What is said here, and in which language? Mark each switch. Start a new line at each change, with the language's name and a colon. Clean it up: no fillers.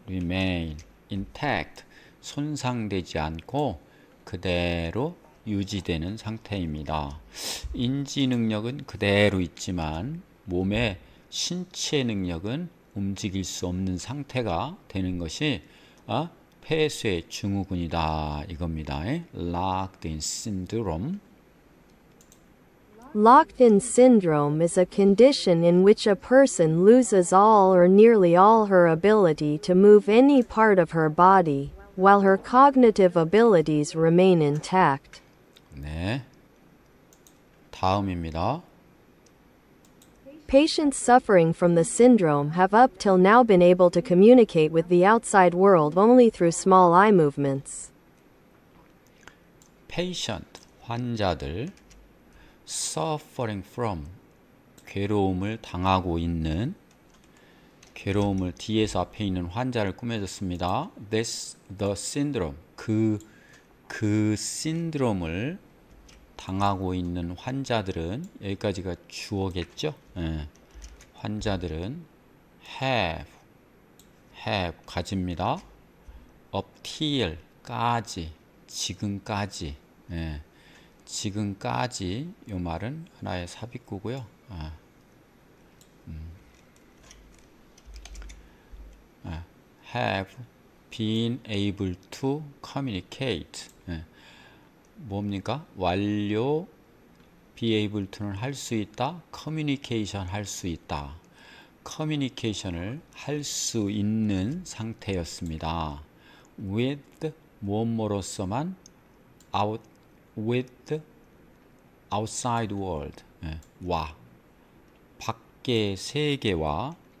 Korean: remain intact 손상되지 않고 그대로 유지되는 상태입니다. 인지 능력은 그대로 있지만 몸의 신체 능력은 움직일 수 없는 상태가 되는 것이 폐쇄 증후군이다 이겁니다.
English: Locked in syndrome. Locked-in syndrome is a condition in which a person loses all or nearly all her ability to move any part of her body, while her cognitive abilities remain intact.
Korean: 네. 다음입니다.
English: Patients suffering from the syndrome have up till now been able to communicate with the outside world only through small eye movements.
Korean: patient, 환자들 suffering from, 괴로움을 당하고 있는 괴로움을 뒤에서 앞에 있는 환자를 꾸며줬습니다. This, the syndrome, 그 신드롬을 당하고 있는 환자들은 여기까지가 주어겠죠. 환자들은 have 가집니다. up till 까지 지금까지 지금까지 이 말은 하나의 삽입구고요.
English: have been able to communicate.
Korean: 뭡니까? 완료 be able to는 할 수 있다. communication 할 수 있다. 커뮤니케이션을 할 수 있는 상태였습니다. with 무엇으로서만 with outside world 와 밖의 세계와